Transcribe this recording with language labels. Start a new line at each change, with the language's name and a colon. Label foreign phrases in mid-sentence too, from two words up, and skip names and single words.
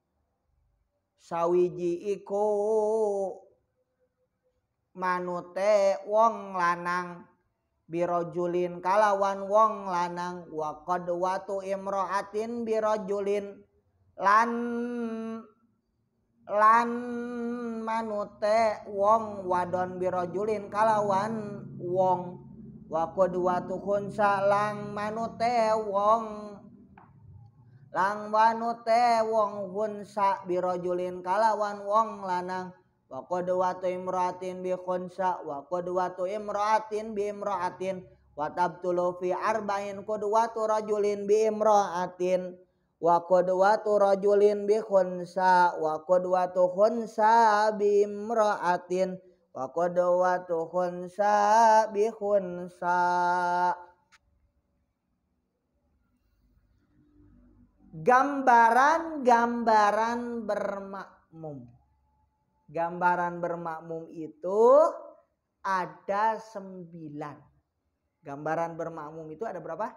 Javanese: sawiji iku manute wong lanang birojulin kalawan wong lanang
Arabic: وقدوة امرأة برجل
Javanese: lan manute wong wadon birojulin kalawan wong
Arabic: وقدوة خنثى
Javanese: lang manute wong
Arabic: خنثى برجل
Javanese: kalawan wong lanang
Arabic: وقدوة امرأة بخنثى وقدوة امرأة بامرأة وتبطل في أربع قدوة رجل بامرأة وقدوة رجل بخنثى وقدوة خنثى بامرأة وقدوة خنثى بخنثى.
Indonesian: Gambaran bermakmum. Gambaran bermakmum itu ada 9. Gambaran bermakmum itu ada berapa?